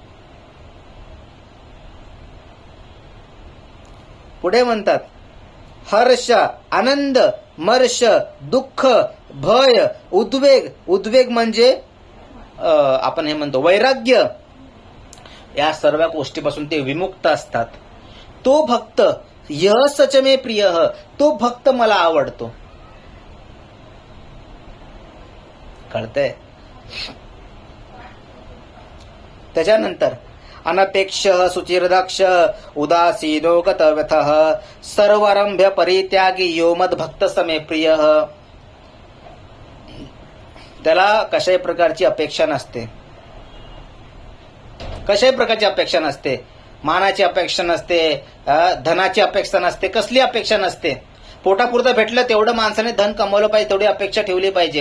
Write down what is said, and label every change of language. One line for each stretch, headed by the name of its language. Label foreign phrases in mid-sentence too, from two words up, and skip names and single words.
Marathi: पुढे म्हणतात हर्ष, आनंद, मर्ष, दुःख, भय, उद्वेग. उद्वेग म्हणजे आपण हे म्हणतो वैराग्य. या सर्व गोष्टीपासून ते विमुक्त असतात.
Sanskrit: तो भक्त यः सच मे प्रियः,
Marathi: तो भक्त मला आवडतो. कळतंय?
Sanskrit: त्याच्यानंतर अनपेक्ष शुचिर्दक्ष उदासीनो गतव्यथः सर्वारंभ्य परित्यागी यो मद भक्त समे प्रियः.
Marathi: त्याला कशाही प्रकारची अपेक्षा नसते. कशाही प्रकारची अपेक्षा नसते. मानाची अपेक्षा नसते, धनाची अपेक्षा नसते, कसली अपेक्षा नसते. पोटापुरतं भेटलं तेवढं माणसाने धन कमवलं पाहिजे, तेवढी अपेक्षा ठेवली पाहिजे.